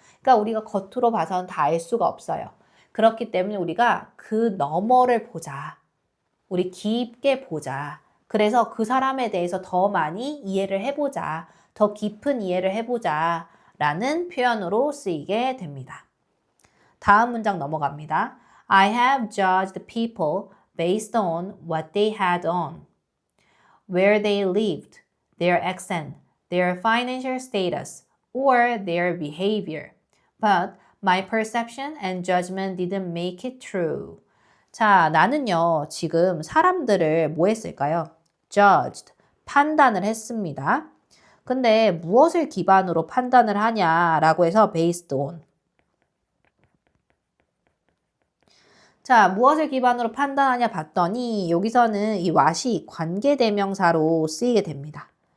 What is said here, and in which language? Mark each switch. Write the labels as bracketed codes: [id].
[ko] 그러니까 우리가 겉으로 봐서는 다 알 수가 없어요. 그렇기 때문에 우리가 그 너머를 보자. 우리 깊게 보자. 그래서 그 사람에 대해서 더 많이 이해를 해보자. 더 깊은 이해를 해보자. 라는 표현으로 쓰이게 됩니다. 다음 문장 넘어갑니다. [en] I have judged people based on what they had on, where they lived, their accent, their financial status, or their behavior. But my perception and judgment didn't make it true. [ko] 자, 나는요, 지금 사람들을 뭐 했을까요? judged, 판단을 했습니다. 근데 무엇을 기반으로 판단을 하냐라고 해서 [en] based on. [ko] 자, 무엇을 기반으로 판단하냐 봤더니 여기서는 이 what이 관계대명사로 쓰이게 됩니다.